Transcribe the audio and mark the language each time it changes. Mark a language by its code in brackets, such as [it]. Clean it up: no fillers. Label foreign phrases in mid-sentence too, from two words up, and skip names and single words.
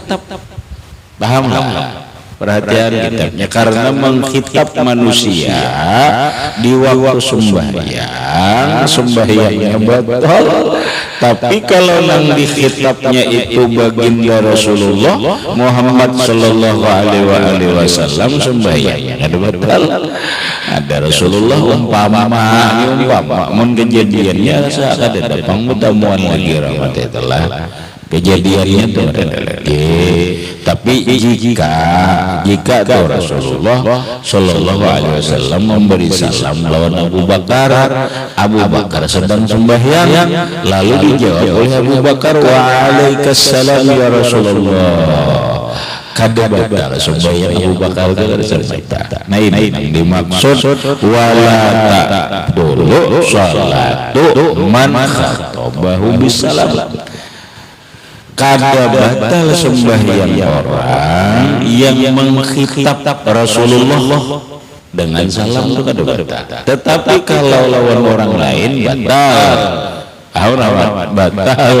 [bjn] Pahamlah perhatian kitabnya, karena menghitab manusia di waktu sembahyangnya batal. Tapi kalau yang dikhitabnya itu baginda Rasulullah Muhammad [ar] sallallahu alaihi wasallam [bjn] sembahyangnya ada batal. Ada Rasulullah umpama mun kejadiannya saat ada datang mudamuan lagi rahmatullah. Kejadiannya itu ada lagi. Tapi jika tuh Rasulullah [ar] sallallahu alaihi wasallam [bjn] memberi salam lawan Abu Bakar sedang sembahyang, lalu dijawab oleh Abu Bakar [ar] wa alaikassalam ya Rasulullah. [bjn] Kada batal sembahyang Abu Bakar nah ini dimaksud [ar] wala ta'dulu salatu man khatabahu bisalam. [bjn] Kada batal sembahyang orang yang menghitab Rasulullah dengan salam itu kada batal. Tetapi kalau lawan orang lain batal. Batal.